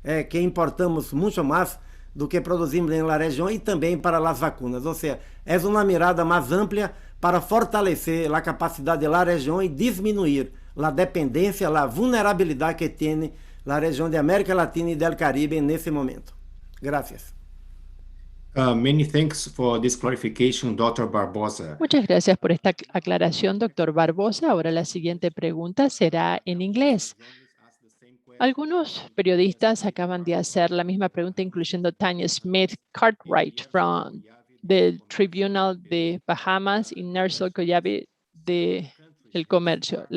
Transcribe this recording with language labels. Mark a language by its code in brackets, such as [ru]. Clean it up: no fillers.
[pt] que importamos muito mais do que produzimos na região, e também para as vacinas. Ou seja, é uma mirada mais ampla para fortalecer a capacidade da região e diminuir a dependência, a vulnerabilidade que tem a região de América Latina e do Caribe nesse momento. [es] Gracias. [en] Many thanks for this clarification, Dr. Barbosa. [es] Muchas gracias por esta aclaración, doctor Barbosa. Ahora la siguiente pregunta será en inglés. Algunos periodistas acaban de hacer la misma pregunta, incluyendo Tanya Smith Cartwright [en] from the [es] Tribunal de Bahamas y Nersol Collabe de El Comercio.